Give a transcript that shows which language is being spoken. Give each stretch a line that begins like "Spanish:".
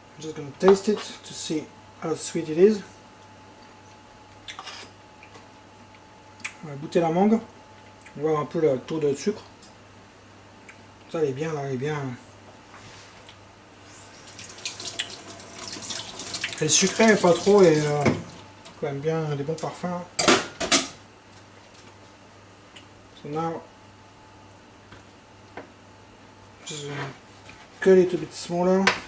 English: I'm just going to taste it to see how sweet it is.
French: On va goûter la mangue, voir un peu le taux de sucre. Ça, elle est bien là, elle est bien. Elle est sucrée, mais pas trop, et quand même bien des bons parfums.
English: So now, just cut it a bit smaller.